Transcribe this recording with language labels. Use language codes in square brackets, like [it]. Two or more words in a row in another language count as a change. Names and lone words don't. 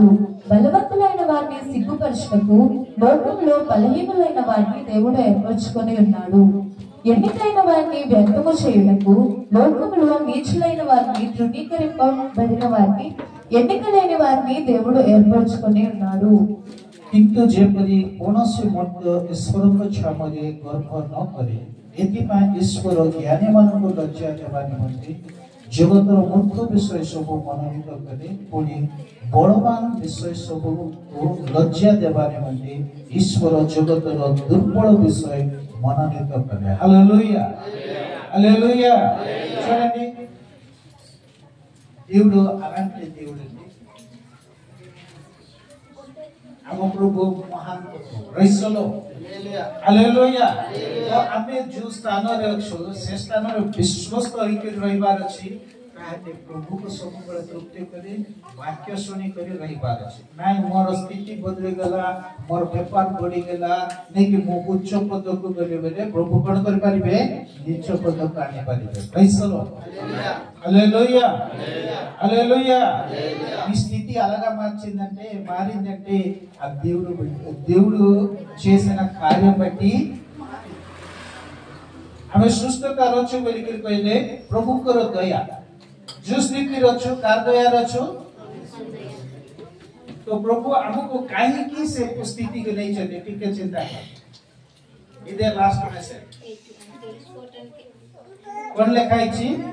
[te] బలవంతులైన వారిని సిగ్గుపరచుటకు లోకంలో బలహీనులైన వారిని దేవుడు ఏర్పరచుకొని ఉన్నాడు. ఎన్నికైన వారిని వ్యర్థము చేయుటకు లోకములో నీచులైన వారిని ధృవీకరింపబడిన వారిని ఎన్నికలేని వారిని దేవుడు ఏర్పరచుకొని ఉన్నాడు. [or] କିନ୍ତୁ ଯେପରି କୌଣସି ମୂର୍ଖ ଈଶ୍ୱରଙ୍କ ଛାମରେ ଗର୍ବ ନ କରେ, ଏଥିପାଇଁ ଈଶ୍ୱର ଜ୍ଞାନୀମାନଙ୍କୁ ଲଜ୍ଜା ଦେବା ନିମନ୍ତେ ଜଗତର ମୂର୍ଖ ବିଷୟ ସବୁ ମନୋନୀତ କଲେ, ପୁଣି ବଳବାନ ବିଷୟ ସବୁକୁ ଲଜ୍ଜା ଦେବା ନିମନ୍ତେ ଈଶ୍ୱର ଜଗତର ଦୁର୍ବଳ ବିଷୟ ମନୋନୀତ କଲେ। ହାଲେଲୁୟା, ହାଲେଲୁୟା। [te] చూడండి, దేవుడు అలాంటి దేవుడు [or] ଆମ ପ୍ରଭୁ ମହାନ ରଇସଲୋ ହାଲେଲୁୟା। ତ ଆମେ ଯୋଉ ସ୍ଥାନରେ ଅଛୁ ସେ ସ୍ଥାନରେ ବିଶ୍ୱସ୍ତ ହେଇକି ରହିବାର ଅଛି। ତାହେଲେ ପ୍ରଭୁକୁ ସବୁବେଳେ ତୃପ୍ତି କରି ବାକ୍ୟ ଶୁଣି କରି ରହିବାର ଅଛି। ନାଇଁ ମୋର ସ୍ଥିତି ବଦଳିଗଲା, ମୋର ବେପାର ବଢିଗଲା, ନେଇକି ମୁଁ ଉଚ୍ଚ ପଦକୁ ଗଲି ବେଲେ ପ୍ରଭୁ କଣ କରିପାରିବେ? ନିଚ ପଦକୁ ଆଣିପାରିବେ। ରଇସଲୋ ହାଲେଲୁୟା, ହାଲେଲୁୟା। [te] ఈ స్థితి అలాగా మారిందంటే ఆ దేవుడు చేసిన కార్యం బట్టి [or] ଆମେ ସୁସ୍ଥତାର ଅଛୁ ବୋଲିକିରି କହିଲେ ପ୍ରଭୁଙ୍କର ଦୟା। ଯୋଉ ସ୍ଥିତିରେ ଅଛୁ କାହାର ଦୟାରେ ଅଛୁ? ତ ପ୍ରଭୁ ଆମକୁ କାହିଁକି ସେ ସ୍ଥିତିକୁ ନେଇଛନ୍ତି ଟିକେ ଚିନ୍ତା କର। ଇଦେ [en] last message [or] କଣ ଲେଖା ହେଇଛି?